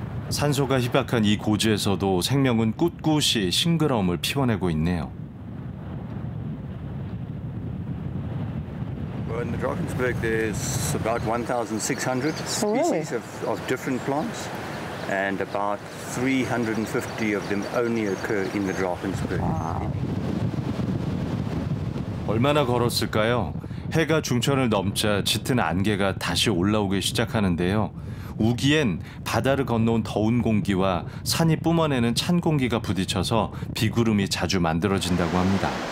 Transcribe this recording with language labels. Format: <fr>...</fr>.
<ko>산소가 희박한 이 고지에서도 생명은 꿋꿋이 싱그러움을 피워내고 있네요.</ko> <en>Well, in the Drakensberg there's about 1,600 species of different plants, and about 350 of them only occur in the Drakensberg.</en> <ko>얼마나 걸었을까요? 해가 중천을 넘자 짙은 안개가 다시 올라오기 시작하는데요. 우기엔 바다를 건너온 더운 공기와 산이 뿜어내는 찬 공기가 부딪혀서 비구름이 자주 만들어진다고 합니다.</ko>